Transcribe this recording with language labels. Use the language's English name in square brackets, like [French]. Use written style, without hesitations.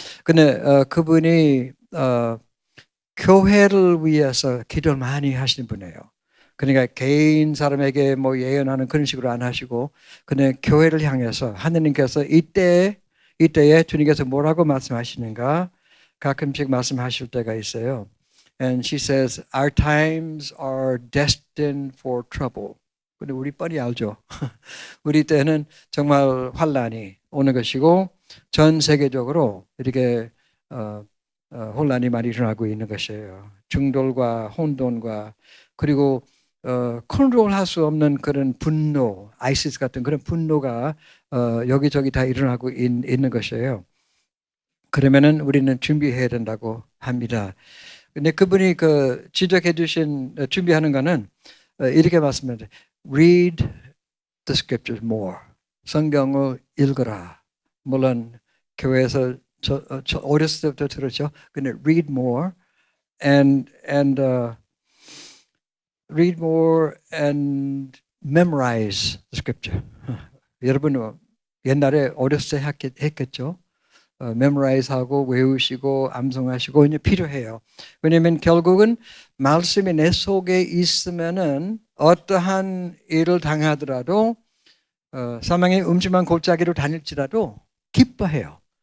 [Korean] 근데 그분이 교회를 위해서 기도를 많이 하시는 분이에요. 그러니까 개인 사람에게 뭐 예언하는 그런 식으로 안 하시고, 근데 교회를 향해서 하느님께서 이때에 주님께서 뭐라고 말씀하시는가 가끔씩 말씀하실 때가 있어요. [English] And she says, our times are destined for trouble. [Korean] 근데 우리 뻔히 알죠. 우리 때는 정말 환란이 오는 것이고 전 세계적으로 이렇게 혼란이 많이 일어나고 있는 것이에요. 중돌과 혼돈과 그리고 컨트롤할 수 없는 그런 분노, 아이시스 같은 그런 분노가 여기저기 다 일어나고 있는 것이에요. 그러면은 우리는 준비해야 된다고 합니다. 근데 그분이 그 지적해 주신 준비하는 거는 이렇게 말씀합니다. [English] Read the scriptures more. [Korean] 성경을 읽어라. 물론 교회에서 저 어렸을 때부터 들었죠. 근데 [English] read more and read more and memorize the scripture. [Korean] 여러분 옛날에 어렸을 때 했겠죠. memorize하고 외우시고 암송하시고 이제 필요해요. 왜냐하면 결국은 말씀이 내 속에 있으면은 어떠한 일을 당하더라도 사망의 음침한 골짜기로 다닐지라도 기뻐해요.